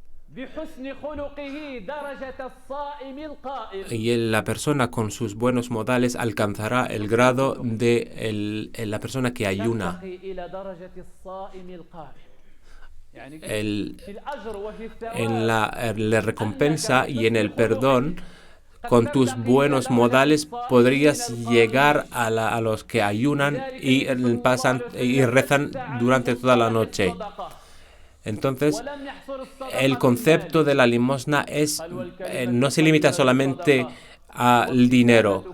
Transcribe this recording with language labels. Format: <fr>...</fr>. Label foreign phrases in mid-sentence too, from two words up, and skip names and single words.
<ar>بحسن خلقه درجة الصائم القائم.</ar> <es>Y la persona con sus buenos modales alcanzará el grado de la persona que ayuna.</es> <ar>نرتقي إلى درجة الصائم القائم. يعني</ar> <es>El,</es> <ar>في الأجر وفي</ar> <es>en</es> <ar>الثواب</ar> <es>la recompensa y en el perdón, con tus buenos modales podrías llegar a los que ayunan y pasan y rezan durante toda la noche. Entonces, el concepto de la limosna no se limita solamente al dinero.</es>